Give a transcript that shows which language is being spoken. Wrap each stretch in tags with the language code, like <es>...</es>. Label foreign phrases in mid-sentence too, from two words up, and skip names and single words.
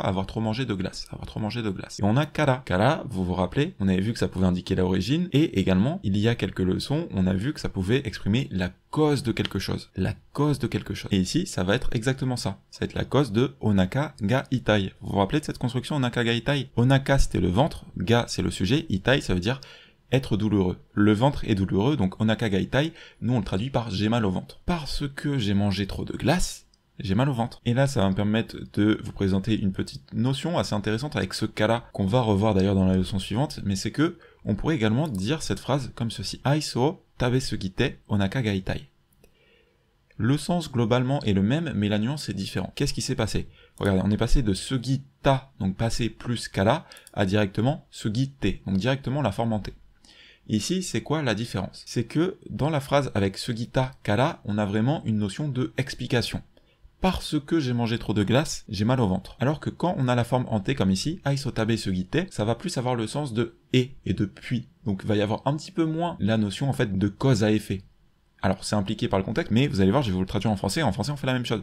<fr>Avoir trop mangé de glace. Et on a kara. Kara, vous vous rappelez, on avait vu que ça pouvait indiquer l'origine, et également, il y a quelques leçons, on a vu que ça pouvait exprimer la cause de quelque chose. Et ici, ça va être exactement ça. Ça va être la cause de</fr> <ja>お腹が痛い.</ja> <fr>Vous vous rappelez de cette construction</fr> <ja>お腹が痛い?</ja> <fr>Onaka, c'était le ventre, ga, c'est le sujet, itai, ça veut dire être douloureux. Le ventre est douloureux, donc</fr> <ja>お腹が痛い,</ja> <fr>nous on le traduit par j'ai mal au ventre. Parce que j'ai mangé trop de glace, j'ai mal au ventre. Et là, ça va me permettre de vous présenter une petite notion assez intéressante avec ce cas-là, qu'on va revoir d'ailleurs dans la leçon suivante, mais c'est que on pourrait également dire cette phrase comme ceci.</fr> <ja>アイス食べすぎてお腹が痛い.</ja> <fr>Le sens globalement est le même, mais la nuance est différente. Qu'est-ce qui s'est passé? Regardez, on est passé de sugita, donc passé plus kara, à directement sugite, donc directement la forme en t. Ici, c'est quoi la différence? C'est que dans la phrase avec</fr> <ja>すぎたから,</ja> <fr>on a vraiment une notion de explication. Parce que j'ai mangé trop de glace, j'ai mal au ventre. Alors que quand on a la forme en T comme ici,</fr> <ja>アイス食べすぎて,</ja> <fr>ça va plus avoir le sens de et de puis. Donc il va y avoir un petit peu moins la notion en fait de cause à effet. Alors c'est impliqué par le contexte, mais vous allez voir, je vais vous le traduire en français on fait la même chose.</fr>